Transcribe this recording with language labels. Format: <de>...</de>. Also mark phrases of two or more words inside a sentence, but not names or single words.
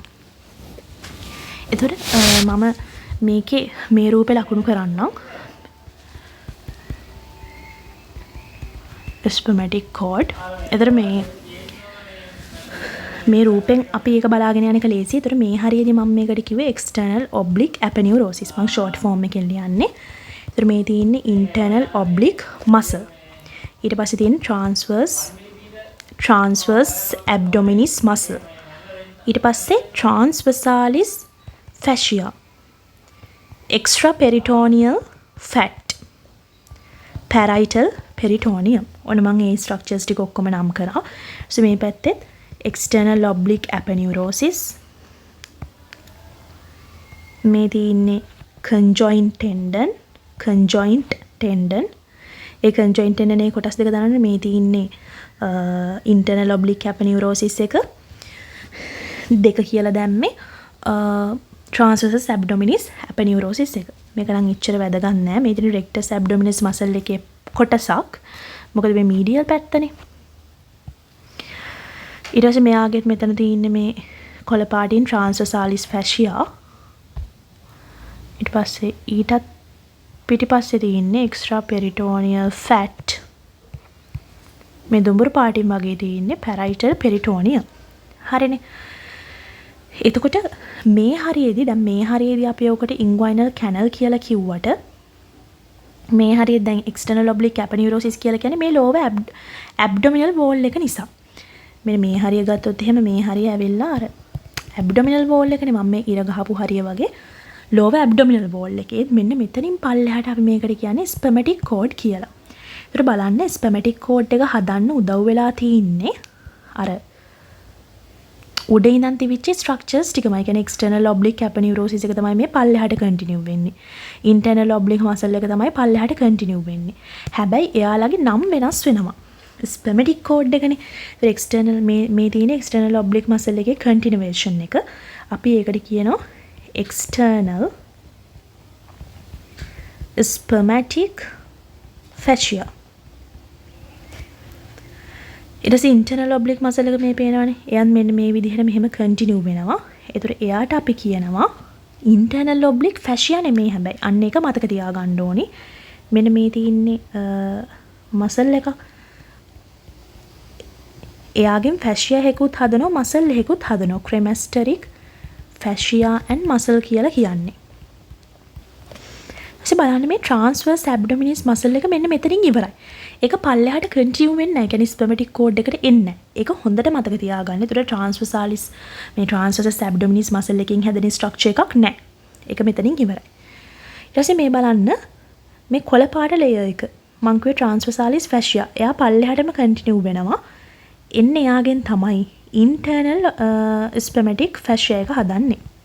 <si>එතකොට මම මේකේ මේ රූපේ ලකුණු කරන්නම්.</si> <en>spermatic cord.</en> <si>එතකොට මේ රූපෙන් අපි ඒක බලාගෙන යන එක ලේසි. ඒතර මේ හරියදී මම මේකට කිව්වේ</si> <en>external oblique aponeurosis.</en> <si>මම</si> <en>short form</en> <si>එකෙන් ලියන්නේ. ඒතර මේ තියෙන්නේ</si> <en>internal oblique muscle.</en> <si>ඊට පස්සේ තියෙන්නේ</si> <en>transverse abdominis muscle.</en> <si>ඊට පස්සේ</si> <en>transversalis fascia. extraperitoneal fat. parietal peritoneum.</en> <si>ඔන්න මම මේ structures ටික ඔක්කොම නම් කරා. so මේ පැත්තේ</si> <en>external oblique aponeurosis.</en> <si>මේ තියෙන්නේ</si> <en>conjoint tendon.</en> <si>ඒ</si> <en>conjoint tendon</en> <si>එකේ කොටස් දෙක දාන්න මේ තියෙන්නේ</si> <en>internal oblique aponeurosis</en> <si>එක දෙක කියලා දැම්මේ</si> <en>transversus abdominis aponeurosis</en> <si>එක. මේක නම් එච්චර වැදගත් නෑ. මේ තියෙන</si> <en>rectus abdominis muscle</en> <si>එකේ කොටසක්. මොකද මේ medial පැත්තනේ. ඊට පස්සේ මෙයාගෙත් මෙතන තියෙන්නේ මේ කොළ පාටින්</si> <en>transversalis fascia.</en> <si>ඊට පස්සේ ඊටත් පිටිපස්සේ තියෙන්නේ</si> <en>extraperitoneal fat.</en> <si>මේ දුඹුරු පාටින් වගේ තියෙන්නේ</si> <en>parietal peritoneum.</en> <si>හරිනේ. එතකොට මේ හරියේදී අපි ඔකට</si> <en>inguinal canal</en> <si>කියලා කිව්වට මේ හරියේ දැන්</si> <en>external oblique aponeurosis</en> <si>කියලා කියන්නේ මේ</si> <en>lower abdominal wall</en> <si>එක නිසා. මෙන්න මේ හරිය ගත්තොත් එහෙම මේ හරිය ඇවිල්ලා අර</si> <en>abdominal wall</en> <si>එකනේ මම මේ ඉර ගහපු හරිය වගේ</si> <en>lower abdominal wall</en> <si>එකේ මෙන්න මෙතනින් පල්ලෙහාට අපි මේකට කියන්නේ</si> <en>spermatic cord</en> <si>කියලා. ඒතර බලන්න</si> <en>spermatic cord</en> <si>එක හදන්න උදව් වෙලා තින්නේ අර උඩ ඉඳන් තිබිච්ච structures ටිකමයි. කියන්නේ</si> <en>external oblique aponeurosis</en> <si>එක තමයි මේ පල්ලෙහාට continue වෙන්නේ.</si> <en>internal oblique muscle</en> <si>එක තමයි පල්ලෙහාට continue වෙන්නේ. හැබැයි එයාලගේ නම් වෙනස් වෙනවා.</si> <en>spermatic cord</en> <si>එකනේ. ඒතර external මේ තියෙන</si> <en>external oblique muscle</en> <si>එකේ continuation එක අපි ඒකට කියනවා</si> <en>external spermatic fascia.</en> <si>ඊට පස්සේ</si> <en>internal oblique muscle</en> <si>එක මේ පේනවනේ. එයන් මෙන්න මේ විදිහට මෙහෙම continue වෙනවා. ඒතර එයාට අපි කියනවා</si> <en>internal oblique fascia</en> <si>නෙමෙයි හැබැයි. අන්න ඒක මතක තියාගන්න ඕනි. මෙන්න මේ තියෙන්නේ muscle එකක්. එයාගෙන් fascia එකකුත් හදනවා muscle එකකුත් හදනවා.</si> <en>cremasteric fascia and muscle</en> <si>කියලා කියන්නේ. ඊට බලන්න මේ</si> <en>transverse abdominis muscle</en> <si>එක මෙන්න මෙතනින් ඉවරයි. ඒක පල්ලෙහාට continue වෙන්නේ නැහැ. කියන්නේ</si> <en>spermatic cord</en> <si>එකට එන්නේ නැහැ. ඒක හොඳට මතක තියාගන්න. ඒතර transversalis මේ</si> <en>transversus abdominis muscle</en> <si>එකකින් හැදෙන structure එකක් නැහැ. ඒක මෙතනින් ඉවරයි. ඊට පස්සේ මේ බලන්න මේ කොළ පාට layer එක මං කිව්වේ</si> <en>transversalis fascia.</en> <si>එයා පල්ලෙහාටම continue වෙනවා. එන්නේ යාගෙන් තමයි</si> <en>internal spermatic fascia</en> <si>එක හදන්නේ.</si>